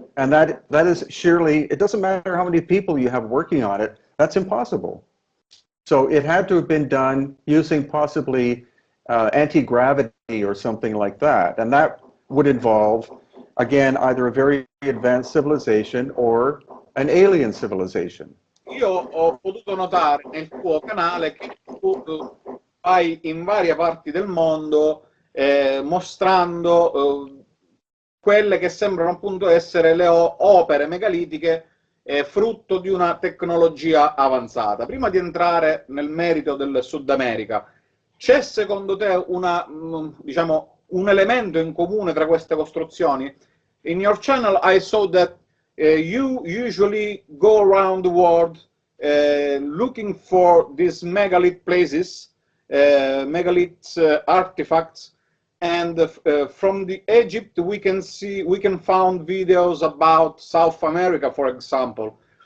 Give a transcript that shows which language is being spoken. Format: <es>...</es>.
<en>And that is surely, it doesn't matter how many people you have working on it, that's impossible. So it had to have been done using possibly anti-gravity or something like that. And that would involve, again, either a very advanced civilization or an alien civilization.</en> <it>Io ho potuto notare nel tuo canale che tu vai in varie parti del mondo mostrando quelle che sembrano appunto essere le opere megalitiche frutto di una tecnologia avanzata. Prima di entrare nel merito del Sud America, c'è secondo te diciamo, un elemento in comune tra queste costruzioni?</it> <en>In your channel I saw that you usually go around the world looking for these megalith places, megalith artifacts, and from the Egypt we can find videos about South America, for example.</en>